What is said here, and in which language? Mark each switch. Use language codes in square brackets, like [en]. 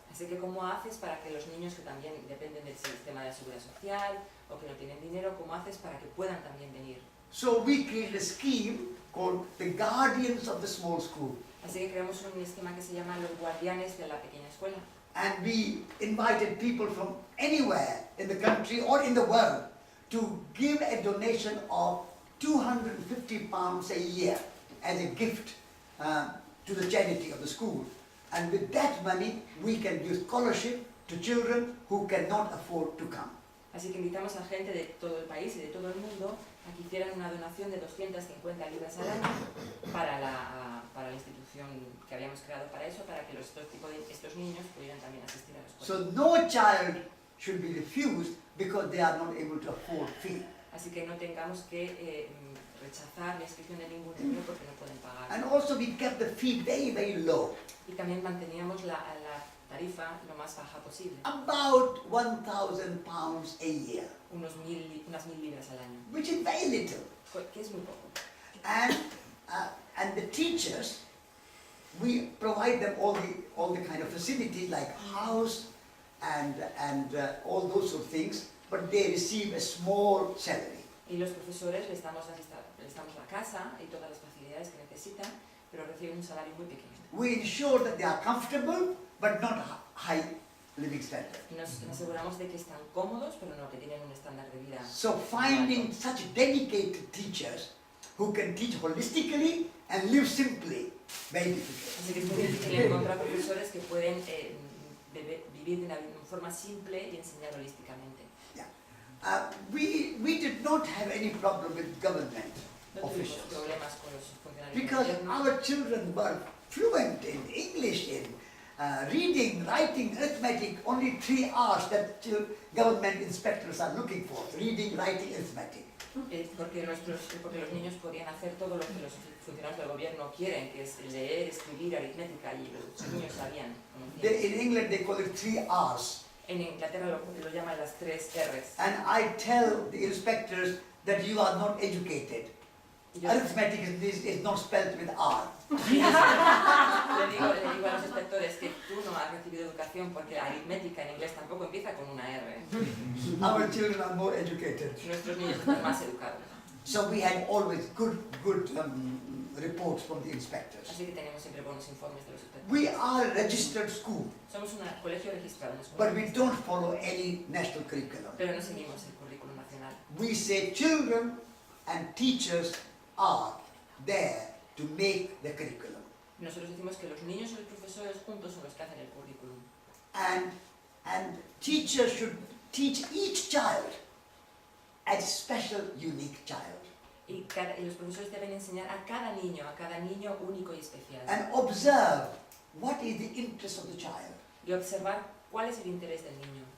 [es] Así que ¿cómo haces para que los niños que también dependen del sistema de la seguridad social o que no tienen dinero, cómo haces para que puedan también venir? [en] So we created a scheme called the Guardians of the Small School. [es] Así que creamos un esquema que se llama los guardianes de la pequeña escuela. [en] And we invited people from anywhere in the country or in the world to give a donation of £250 a year as a gift to the charity of the school. And with that money, we can give scholarship to children who cannot afford to come. [es] Así que invitamos a gente de todo el país y de todo el mundo a que hicieran una donación de 250 libras al año para la institución que habíamos creado para eso, para que estos niños pudieran también asistir a la escuela. [en] So no child should be refused because they are not able to afford fee. [es] Así que no tengamos que rechazar la inscripción de ningún niño porque no pueden pagar. [en] And also we kept the fee very, very low. [es] Y también manteníamos la tarifa lo más baja posible, [en] About £1,000 a year, [es] unas 1000 libras al año, [en] which is very little. [es] que es muy poco. [en] And the teachers, we provide them all the kind of facilities like house and all those sort of things, but they receive a small salary. [es] Y los profesores les damos la casa y todas las facilidades que necesitan, pero reciben un salario muy pequeño. [en] We ensure that they are comfortable, but not high living standard. [es] Y nos aseguramos de que están cómodos, pero no que tienen un estándar de vida. [en] So finding such dedicated teachers who can teach holistically and live simply. Very difficult. [es] Así que es muy difícil encontrar profesores que pueden vivir de una forma simple y enseñar holísticamente. [en] We did not have any problem with government [es] No tuvimos [en] officials [es] problemas con los funcionarios [en] because [es] del gobierno. [en] our children were fluent in English, in reading, writing, arithmetic, only 3 hours that government inspectors are looking for, reading, writing, arithmetic. [es] Porque los niños podían hacer todo lo que los funcionarios del gobierno quieren, que es leer, escribir, aritmética, y los niños sabían. [en] In England they call it 3 hours. [es] En Inglaterra lo llaman las 3 R's. [en] And I tell the inspectors that you are not educated. [es] Y yo [en] Arithmetic is not spelled with R. [es] le digo a los inspectores que tú no has recibido educación porque la aritmética en inglés tampoco empieza con una R. [en] Our children are more educated. [es] Nuestros niños están más educados. [en] So we had always good reports from the inspectors. [es] Así que tenemos siempre buenos informes de los inspectores. [en] We are a registered school, [es] Somos un colegio registrado, no es [en] but [es] un- [en] we don't follow any national curriculum. [es] pero no seguimos el currículum nacional. [en] We say children and teachers are there to make the curriculum. [es] Nosotros decimos que los niños y los profesores juntos son los que hacen el currículum. [en] And teachers should teach each child as a special, unique child. [es] Y los profesores deben enseñar a cada niño único y especial. [en] And observe what is the interest of the child. [es] Y observar cuál es el interés del niño.